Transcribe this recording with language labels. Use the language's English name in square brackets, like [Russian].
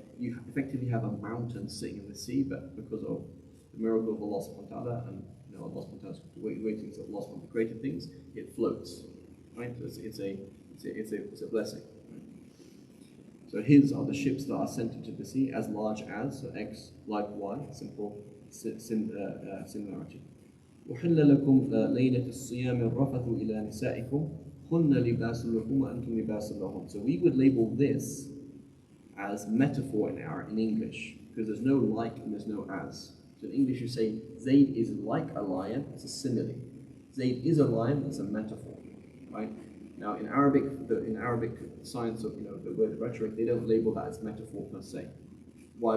[English] You effectively have a mountain sitting in the sea, but because of the miracle of Allah subhanahu wa ta'ala, and Allah subhanahu wa ta'ala's waiting that Allah subhanahu wa ta'ala created things, it floats. Right? So it's a blessing. Right? So his are the ships that are sent into the sea, as large as, so X like Y, simple similarity. [Arabic] وحل لكم ليلة الصيام الرفث إلى نسائكم هن لباس لكم وأنتم لباس لهن. [English] So we would label this as metaphor in English, because there's no like and there's no as. So in English you say Zayd is like a lion, it's a simile. Zayd is a lion, it's a metaphor, right? Now in Arabic science of the word rhetoric, they don't label that as metaphor per se. Why?